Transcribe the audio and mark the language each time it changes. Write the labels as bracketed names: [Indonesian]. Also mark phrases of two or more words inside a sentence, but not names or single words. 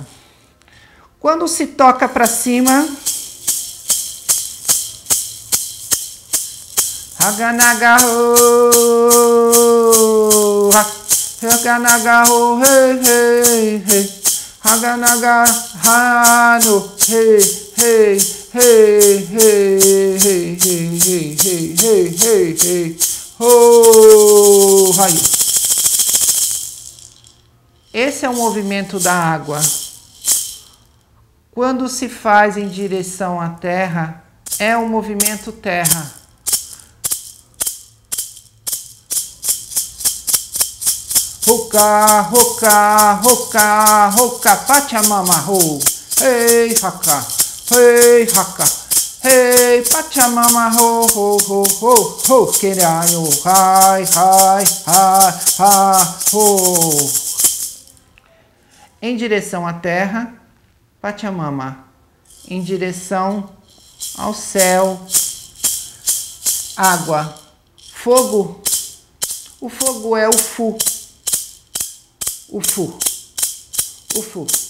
[Portuguese] Quando se toca para cima, Haganagaho, Haganagaho, hey, hey, hey, Haganagahano, hey, hey, hey, hey, hey, hey, hey, hey, hey, hey, hey, oh, raio. Esse é o movimento da água. Quando se faz em direção à terra, é o movimento terra. Hoka, hoka, hoka, hoka, Pachamama, ho, hey, haka, hey, haka, hey, Pachamama, ho, ho, ho, ho, ho, querayo, hai, hai, hai, ha, ho. Em direção à terra, Pachamama. Em direção ao céu, água. Fogo. O fogo é o Fu. O Fu. O Fu.